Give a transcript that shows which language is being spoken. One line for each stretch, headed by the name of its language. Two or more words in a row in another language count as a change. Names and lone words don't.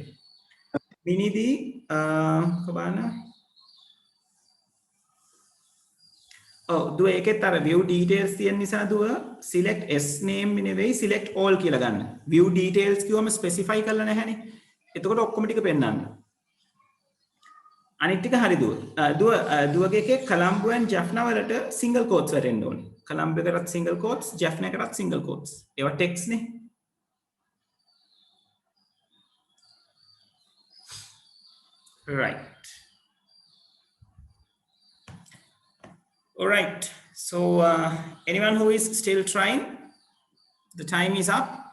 Sinhala: මිනිදී කොබාන දුව ඒකෙත් අර
English: view details
Sinhala: තියෙන නිසා දුව
English: select s name
Sinhala: නෙවෙයි
English: select all
Sinhala: කියලා ගන්න.
English: view details
Sinhala: කිව්වම specify කරලා නැහැනේ. එතකොට ඔක්කොම ටික පෙන්නන්න. අනිත් ටික හරි දුවගේ එකේ Colombo and Jaffna වලට
English: single quotes
Sinhala: වැටෙන්න ඕනේ. Colombo එකටත්
English: single quotes,
Sinhala: Jaffna එකටත්
English: single quotes.
Sinhala: ඒවා text නේ. right.
English: all right. So anyone who is still trying, the time is up.